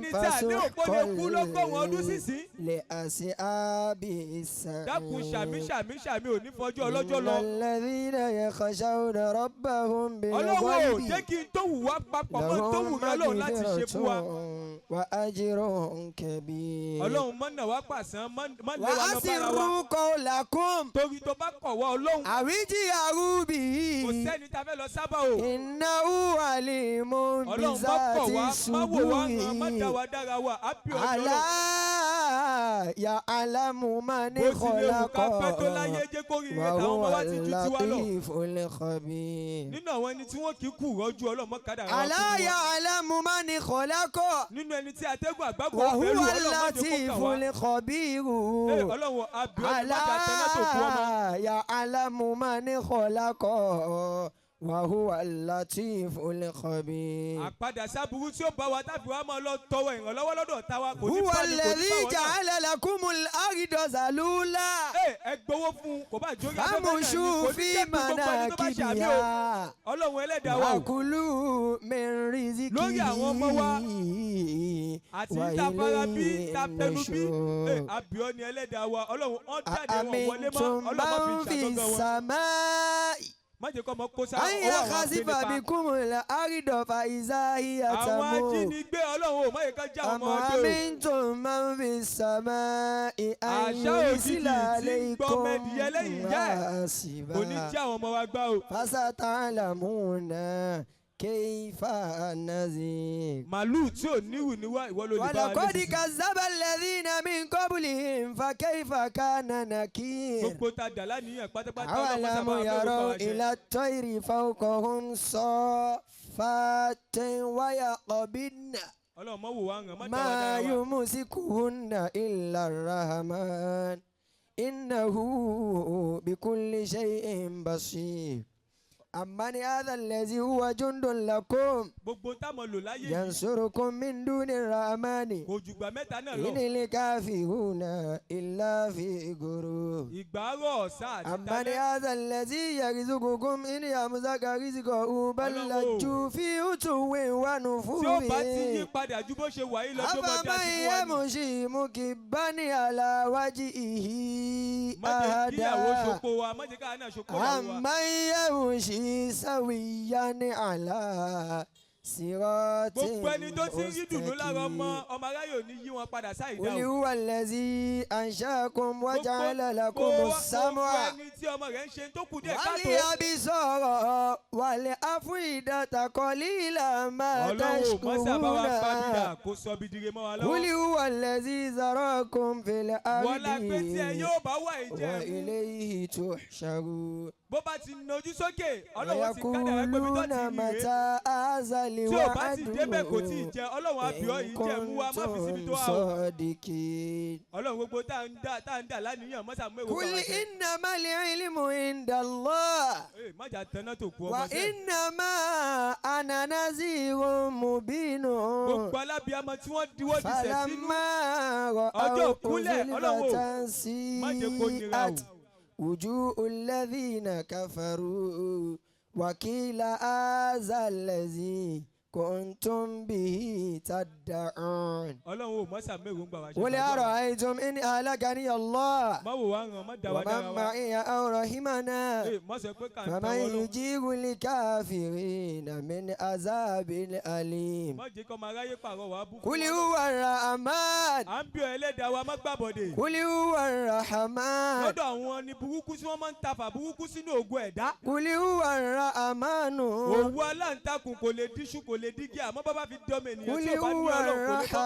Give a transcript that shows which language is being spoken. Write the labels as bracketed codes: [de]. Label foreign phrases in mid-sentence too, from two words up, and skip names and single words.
[yo] tí a ní òpó lè kú lọ́gọ́rùn-ún ọdún sísìn. [ar] لأصحاب [yo] dákun ṣàmì [ar] السعير [yo] ṣàmì ṣàmì ò ní fọjọ́ ọlọ́jọ́ lọ. [ar] الذين يخشون ربهم [yo] ọlọ́wọ́ ò jẹ́ [ar] بالغيب [yo] kí n tó wù wá papọ̀ mọ́ tó wù [ar] لهم [yo] mí ọlọ́run láti ṣe fún wa. [ar] مغفرة وأجر كبير [yo] ọlọ́run mọ́nà wá pàṣán má lé wa lọ bára wa. [ar] وأسروا قولكم [yo] torí tó bá kọ̀ wá ọlọ́run [ar] أو اجهروا به [yo] kò sẹ́ni tá a fẹ́ lọ sábà o. [ar] إنه عليم [yo] ọlọ́run má [ar] بذات [yo] kọ̀ wá má wò wá ràn má dá [ar] الصدور [yo] wa dára wa á bí ọjọ́ [ar] ألا [yo] lọ. [ar] يعلم من [yo] bó ti lè wù [ar] خلق [yo] ká pẹ́ tó láyé jẹ́ kó rí ire táwọn ọmọ [ar] وهو [yo] wa ti ju tiwa lọ. [ar] اللطيف الخبير [yo] nínú àwọn ẹni tí wọ́n kì í kú rọ́jú ọlọ́run mọ́ kádàrá wa [ar] ألا [yo] fún wa. [ar] يعلم من خلق [yo] nínú ẹni tí atẹ́gùn àgbàgbọ́ [ar] وهو [yo] pẹ̀lú ọlọ́run má jẹ́ kó [ar] اللطيف [yo] kà wá. [ar] الخبير [yo] ọlọ́run àbí ọdún má jà tẹ́lẹ̀ tó kú ọmọ. [ar] ألا يعلم من خلق وهو اللطيف الخبير [yo] àpadà sábúrú tí ó bá wa tábí wa máa lọ tọrọ ìrànlọ́wọ́ lọ́dọ̀ táwa kò ní [ar] هو [yo] bá ní kò ní [ar] الذي [yo] bá wọn náà. [ar] جعل لكم الأرض ذلولا [yo] ẹ gbowó fún un kò bá jórí abẹ́bẹ́ náà ni [ar] فامشوا [yo] kò ní [ar] في [yo] jẹ́ pé gbogbo ẹni tó bá ṣe àmì o. [ar] مناكبها [yo] ọlọ́run ẹlẹ́dàá wa o [ar] وكلوا من [yo] lórí àwọn ọmọ wa [ar] رزقه [yo] àti ń ta fara bí [ar] وإليه [yo] ta fẹnu bí [ar] النشور [yo] àbíọ́ ni ẹlẹ́dàá wa ọlọ́run ọ̀ jáde wọn wọlé mọ́ [ar] أأمنتم [yo] ọlọ́run má [ar] من [yo] fi [ar] في [yo] ṣàgọ́gọ́ wọn. [ar] السماء [yo] má jẹ́ kó ọmọ kó sá [ar] أن [yo] ọwọ́ àwọn [ar] يخسف [yo] agbẹnipa. [ar] بكم الأرض فإذا هي [yo] àwọn [ar] تمور [yo] ajínigbé ọlọ́run ò má yẹ ká já [ar] أم [yo] ọmọ ọdẹ o. [ar] أمنتم من في السماء أن [yo] àṣà òjijì [ar] يرسل [yo] tí ń [ar] عليكم [yo] gbọ́mẹdìyẹ lẹ́yìn ìyá ẹ̀ kò ní [ar] حاسبا [yo] já àwọn ọmọ wa gbá o. [ar] فستعلمون كيف نذير [yo] màálù tí ò níwù níwá ìwọ ló lè bá wa [ar] ولقد [yo] lé sísè. [ar] كذب الذين من قبلهم فكيف كان نكير [yo] gbogbo ta dà lánìyàn pátápátá [ar] أولم يروا إلى الطير فوقهم صافات ويقبضن [yo] ọlọ́run mọ̀ wò wá ràn má dá wa [ar] ما [yo] dára wa. [ar] يمسكهن إلا الرحمن إنه بكل شيء بصير أمن هذا الذي هو جند لكم [yo] gbogbo táwọn lò láyé yìí [ar] ينصركم من دون الرحمن [yo] kò jùgbà mẹ́ta náà lọ. [ar] إن الكافرون إلا في غرور [yo] ìgbàrọ̀ ọ̀sán àti [ar] أمن [yo] talẹ́. [ar] هذا الذي يرزقكم إن يمسك رزقه بل لجوا في عتو [yo] tí ó [ar] ونفور [yo] bá ti yí padà ju bó ṣe wà yìí lọ tó máa dá sí fún wa [ar] أفمن [yo] ni. [ar] يمشي مكبا على وجهه [yo] má jẹ́ kíyàwó [ar] أهدى [yo] ṣoko wa má jẹ́ káà náà ṣoko ìyàwó wa. [ar] أمن يمشي سويا على صراط [yo] gbogbo ẹni tó ti ń rí dùnú lára [ar] مستقيم [yo] ọmọ aráyè ò ní yí wọn padà sáìdá [ar] قل [yo] o. [ar] هو الذي أنشأكم وجعل لكم [yo] gbogbo [ar] السمع [yo] ẹni tí ọmọ rẹ̀ ń ṣe tó kù díẹ̀ káàtó. [ar] والأبصار والأفئدة قليلا ما [yo] ọlọ́run ò mọ́sà bá wa pa bídà [ar] تشكرون [yo] kó sọ bìdìrè mọ́ wa [ar] قل [yo] lọ́wọ́. [ar] هو الذي ذراكم في [yo] wọ́n la pé tí ẹ [ar] الأرض [yo] yóò bá wà ìjẹ́ mú. [ar] وإليه تحشرون [yo] bó bá ti nojú sókè ọlọ́run ti kádàrá pé bí tó ti [ar] ويقولون [yo] rí rèé. [ar] متى هذا [yo] tí ò bá ti [ar] الوعد [yo] débẹ̀ kò tí ì jẹ ọlọ́run [ar] إن [yo] àbíọ́ yìí jẹ́ mú wa má fi síbi tó [ar] كنتم [yo] wà o. [ar] صادقين [yo] ọlọ́run gbogbo tá à ń dà lánìyàn mọ́sà mú èrò [ar] قل [yo] bá wa ṣe. [ar] إنما العلم عند الله [yo] Ee, má jà tẹ́ná tó kú ọmọ sẹ́yìn. [ar] وإنما أنا نذير مبين [yo] gbogbo alábíàmọ tí wọ́n diwọ́ di sẹ̀ sínú. [ar] فلما [yo] ọjọ́ [ar] رأوا [yo] ìkúnlẹ̀ ọlọ́wọ́ [ar] زلفة [yo] má jẹ́ kó nira o. [ar] سيئت وجوه الذين كفروا وقيل هذا الذي كنتم به تدعون [yo] ọlọ́run ò mọ́sà mẹ́rù ń gbà wá ṣe. [ar] قل أرأيتم إن أهلكني الله [yo] má wò wá ràn má dá wa [ar] ومن [yo] dára wa. [ar] معي أو رحمنا [yo] Ee, má sọ pé kà ń ta [ar] فمن [yo] wọ́n lọ. [ar] يجيب الكافرين من عذاب أليم [yo] má jẹ́ kọ́ máa ráyè pààrọ̀ wá bú. [ar] قل هو الرحمن [yo] à ń bí ọ ẹlẹ́dàá wa má gbàbọ̀dè. [ar] قل هو الرحمن [yo] lọ́dọ̀ àwọn ni burúkú tí wọ́n máa ń tafà burúkú sínú ògùn ẹ̀dá. [ar] قل هو الرحمن [yo] òwú aláǹtakùn kò lè díṣu kò lè dígí àmọ́ bàbá fi dọ́mọ ènìyàn [ar] قل [yo] tí ó bá ní [ar] هو [yo] ọlọ́run kò ní kọ́.